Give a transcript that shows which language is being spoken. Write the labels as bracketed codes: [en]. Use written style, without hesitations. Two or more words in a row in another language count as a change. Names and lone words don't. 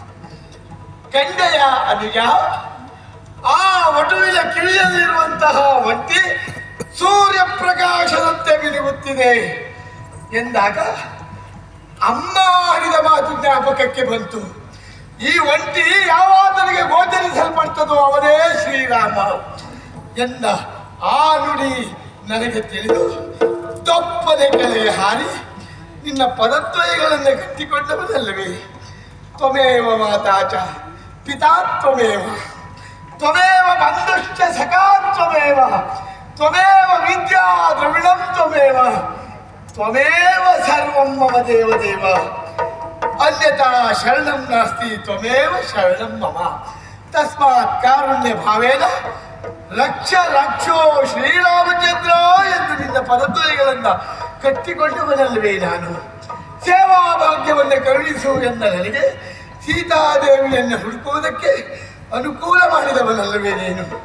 [kn] ಕಂಡೆಯ ಅನುಜ, ಆ ವಟುವಿನ ಕಿವಿಯಲ್ಲಿರುವಂತಹ ಒಂಟಿ ಸೂರ್ಯ ಪ್ರಕಾಶದಂತೆ ಮಿನುಗುತ್ತಿದೆ ಎಂದಾಗ ಅಮ್ಮ ಆಡಿದ ಮಾತು ಜ್ಞಾಪಕಕ್ಕೆ ಬಂತು. ಈ ಒಂಟಿ ಯಾವಾತನಿಗೆ ಗೋಚರಿಸಲ್ಪಡ್ತದೋ ಅವನೇ ಶ್ರೀರಾಮ ಎಂದ ಆ ನುಡಿ ನನಗೆ ತಿಳಿದು ತಪ್ಪದೆ ಕೆಳಗೆ ಹಾರಿ ನಿನ್ನ ಪದತ್ವಯಗಳನ್ನು ಕಟ್ಟಿಕೊಂಡವನಲ್ಲವೇ. [sa] ತ್ವಮೇವ ಮಾತಾಚ ಪಿತಾ ತ್ವಮೇವ, ತ್ವಮೇವ ಬಂಧುಶ್ಚ ಸಖಾ ತ್ವಮೇವ, ತ್ವಮೇವ ವಿದ್ಯಾ ದ್ರವಿಣಂ ತ್ವಮೇವ, ತ್ವಮೇವ ಸರ್ವಂ ಮಮ ದೇವದೇವ, ಅನ್ಯತಾ ಶರಣಂ ನಾಸ್ತಿ, ತ್ವಮೇವ ಶರಣಂ ಮಮ. ತಸ್ಮಾತ್ ಕಾರುಣ್ಯ ಭಾವೇನ ರಕ್ಷ ರಕ್ಷೋ ಶ್ರೀರಾಮಚಂದ್ರ [kn] ಎಂದು ನಿನ್ನ ಪದತ್ವಯಗಳನ್ನ ಕಟ್ಟಿಕೊಂಡವನಲ್ಲವೇ ನಾನು. ಸೇವಾ ಭಾಗ್ಯವನ್ನು ಕರುಣಿಸು ಎಂದ ನನಗೆ ಸೀತಾದೇವಿಯನ್ನು ಹುಡುಕುವುದಕ್ಕೆ ಅನುಕೂಲ ಮಾಡಿದವನಲ್ಲವೇ ನೀನು.